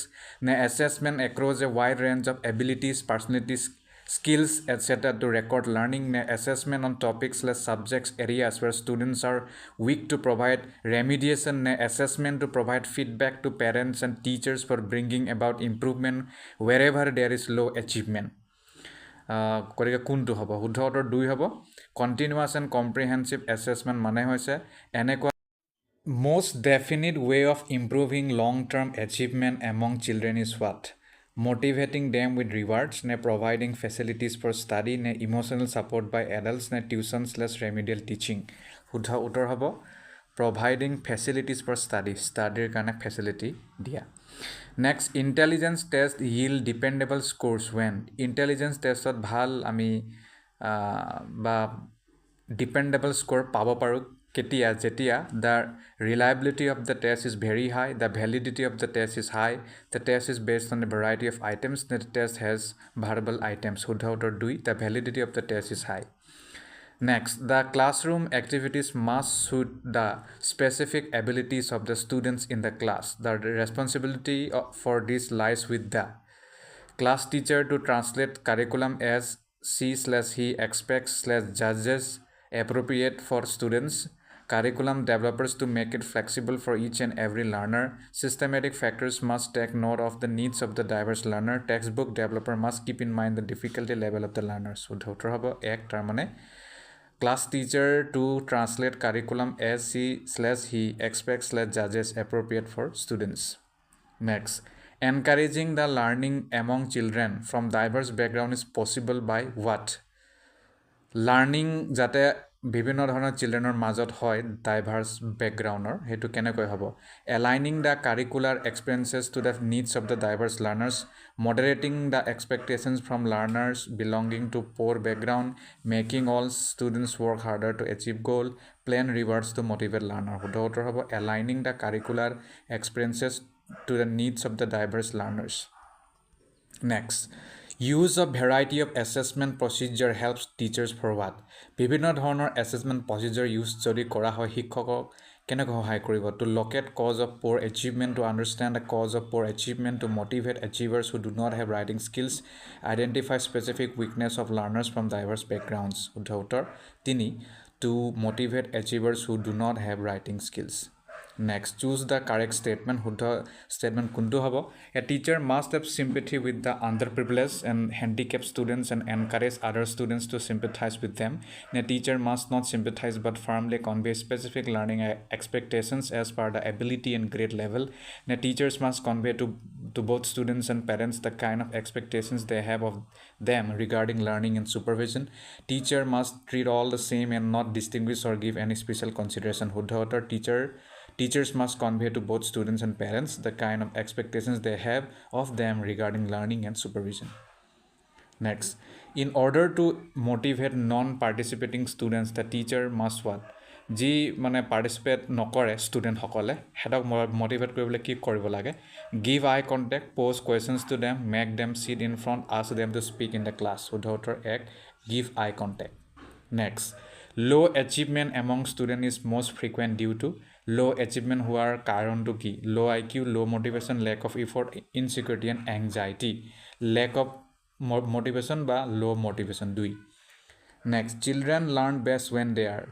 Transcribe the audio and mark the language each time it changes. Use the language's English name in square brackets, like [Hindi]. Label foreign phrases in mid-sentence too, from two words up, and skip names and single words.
[English] Ne assessment across a wide range of abilities, personalities, skills, etc. to record learning. Assessment on topics/subjects areas where students are weak to provide remediation. Assessment to provide feedback to parents and teachers for bringing about improvement wherever there is low achievement. [Assamese] গতিকে কোনটো হ'ব শুদ্ধ উত্তৰ 2 হ'ব [English] continuous and comprehensive assessment [Assamese] মানে হৈছে এনেকুৱা [English] most definite way of improving long-term achievement among children is what? Motivating them with rewards, providing facilities for study, emotional support by adults, tuition/remedial teaching. [Assamese] শুদ্ধ উত্তৰ হ'ব [English] providing facilities for studyৰ কাৰণে facility দিয়া next intelligence test yield dependable scores when intelligence testত [Assamese] ভাল আমি বা [English] dependable score [Assamese] পাব পাৰোঁ কেতিয়া যেতিয়া [English] the reliability of the test is very high, the validity of the test is high, the test is based on a variety of items, the test has verbal items. [Assamese] শুদ্ধ উত্তৰ 2 [English] the validity of the test is high. Next, the classroom activities must suit the specific abilities of the students in the class. The responsibility for this lies with the class teacher to translate curriculum as she/he expects/judges appropriate for students, curriculum developers to make it flexible for each and every learner, systematic factors must take note of the needs of the diverse learner, textbook developer must keep in mind the difficulty level of the learners. [Assamese] শুদ্ধ উত্তৰ হ'ব 1 তাৰ মানে [English] class teacher to translate curriculum as she/he expects/judges appropriate for students. Next, encouraging the learning among children from diverse background is possible by what? Learning [Assamese] যাতে বিভিন্ন ধৰণৰ চিলড্ৰেনৰ মাজত হয় ডাইভাৰ্ছ বেকগ্ৰাউণ্ডৰ সেইটো কেনেকৈ হ'ব [English] aligning the curricular experiences to the needs of the diverse learners, moderating the expectations from learners belonging to poor background, making all students work harder to achieve goal, plan rewards to motivate learner. [Assamese] শুদ্ধ উত্তৰ হ'ব [English] aligning the curricular experiences to the needs of the diverse learners. Next, use of variety of assessment procedure helps teachers for what? [Assamese] বিভিন্ন ধৰণৰ [English] assessment procedure use [Assamese] যদি কৰা হয় শিক্ষকক কেনেকৈ সহায় কৰিব [English] to locate cause of poor achievement, to understand the cause of poor achievement, to motivate achievers who do not have writing skills, identify specific weakness of learners from diverse backgrounds. [Assamese] শুদ্ধ উত্তৰ 3 [English] to motivate achievers who do not have writing skills. Next, choose the correct statement. [Assamese] শুদ্ধ statement কোনটো হ'ব? [English] A teacher must have sympathy with the underprivileged and handicapped students and encourage other students to sympathize with them. A teacher must not sympathize but firmly convey specific learning expectations as per the ability and grade level. And teachers must convey to both students and parents the kind of expectations they have of them regarding learning and supervision. Teacher must treat all the same and not distinguish or give any special consideration. [Assamese] শুদ্ধ উত্তৰ [English] Teachers must convey to both students and parents the kind of expectations they have of them regarding learning and supervision. Next, in order to motivate non-participating students, the teacher must what? [Assamese] যি মানে পাৰ্টিচিপেট নকৰে ষ্টুডেণ্টসকলে হেতক মোটিভেট কৰিবলৈ কি কৰিব লাগে? [English] give eye contact, pose questions to them, make them sit in front, ask them to speak in the class. [Assamese] শুদ্ধ উত্তৰ [English] 1, give eye contact. Next, low achievement among students is most frequent due to low achievement [Assamese] হোৱাৰ কাৰণটো কি? [English] Low IQ, low motivation, lack of effort, insecurity and anxiety. Lack of motivation বা low motivation 2. Next, children learn best when they are.